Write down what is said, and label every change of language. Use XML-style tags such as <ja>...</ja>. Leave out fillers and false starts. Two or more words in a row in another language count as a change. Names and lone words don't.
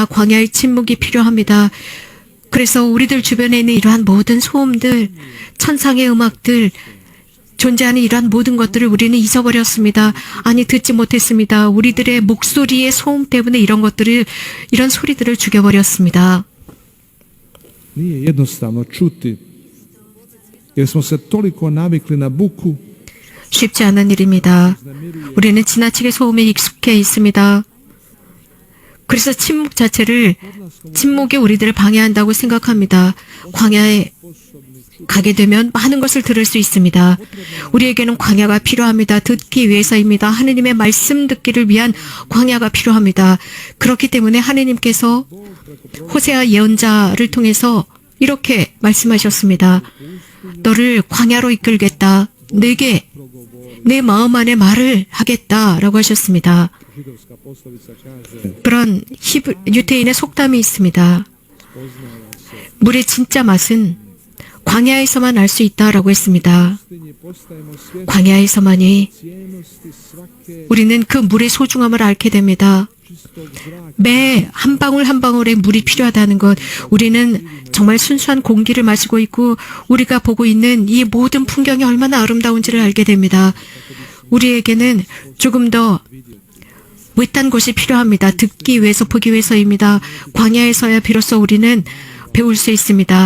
<ko>광야의 침묵이 필요합니다. 그래서 우리들 주변에 있는 이러한 모든 소음들, 천상의 음악들, 존재하는 이러한 모든 것들을 우리는 잊어버렸습니다. 아니, 듣지 못했습니다. 우리들의 목소리의 소음 때문에 이런 소리들을 죽여버렸습니다.</ko> <hr>nije jednostavno čuti, jer smo se toliko navikli na buku,</hr> <ko>쉽지 않은 일입니다. 우리는 지나치게 소음에 익숙해 있습니다. 그래서 침묵이 우리들을 방해한다고 생각합니다. 광야에 가게 되면 많은 것을 들을 수 있습니다. 우리에게는 광야가 필요합니다. 듣기 위해서입니다. 하느님의 말씀 듣기를 위한 광야가 필요합니다. 그렇기 때문에 하느님께서 호세아 예언자를 통해서 이렇게 말씀하셨습니다. 너를 광야로 이끌겠다. 내게 내 마음 안에 말을 하겠다라고 하셨습니다.</ko> <hr>židovska poslovica kaže,</hr> <ko>그런 유태인의 속담이 있습니다. 물의 진짜 맛은 광야에서만 알 수 있다라고 했습니다.</ko> <hr>pustinji postajemo svjesni</hr> <ko>광야에서만이</ko> <hr>cijennosti svake</hr> <ko>우리는 그 물의 소중함을 알게 됩니다.</ko> <hr>čistog zraka,</hr> <ko>매 한 방울 한 방울의 물이 필요하다는 것, 우리는 정말 순수한 공기를 마시고 있고 우리가 보고 있는 이 모든 풍경이 얼마나 아름다운지를 알게 됩니다. 우리에게는 조금 더 외딴 곳이 필요합니다. 듣기 위해서, 보기 위해서입니다. 광야에서야 비로소 우리는 배울 수 있습니다.</ko>